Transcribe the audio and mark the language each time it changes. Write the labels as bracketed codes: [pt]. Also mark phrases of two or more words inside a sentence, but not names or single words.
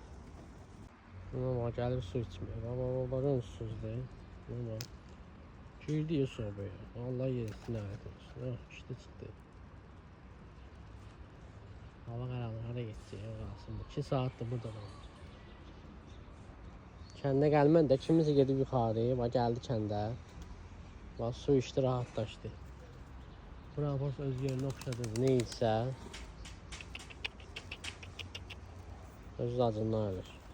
[tr] Ama gelip su içmiyor. Bakın susuz değil. Ama girdi sobaya. Allah yerisine ait olsun. İşte çıktı. Hava karanlığa geçecek. Kalsın. 2 saattir burada kalmış. [az] Kəndə gəlmən də kimisi gedib yuxarı. Bax gəldi kəndə. Bax su içdi, rahatlaşdı. Bura bax öz yerinə oxşadı. Ne isə öz acından ölür.